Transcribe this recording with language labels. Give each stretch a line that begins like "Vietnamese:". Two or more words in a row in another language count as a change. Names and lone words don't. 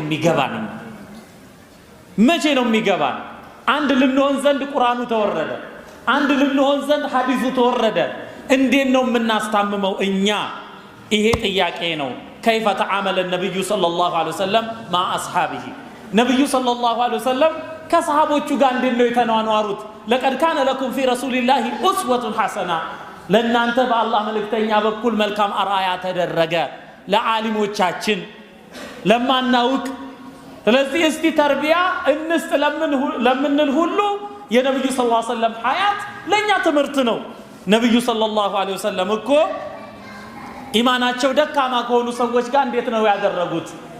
Amharic: የሚገባን መቼ ነው የሚገባን አንድ ልንሆን ዘንድ ቁርአኑ ተወረደ አንድ ልንሆን ዘንድ ሐዲሱ ተወረደ እንዴት ነው የምናስታምመው እኛ ይሄ ጥያቄ ነው
Arabic: كيف تعامل النبي صلى الله عليه وسلم مع اصحابه نبي صلى الله عليه وسلم
Amharic: ከሰሃቦቹ ጋር እንዴት ነው የተናኗሩት
Arabic: لقد كان لكم في رسول الله اسوه حسنه
Amharic: ለእናንተ በአላህ መልእክተኛ በኩል መልካም አርአያ ተደረገ ለዓሊሞቻችን ለማናውቅ ስለዚህ እስቲ ተርቢያ እንስጥ ለምንል ሁሉ የነብዩ
Arabic: صلى الله عليه وسلم
Amharic: ሐያት ለኛ ትምህርት ነው ነብዩ
Arabic: صلى الله عليه وسلم
Amharic: እኮ ኢማናቸው ደካማ ከሆኑ ሰዎች ጋር እንዴት ነው ያደረጉት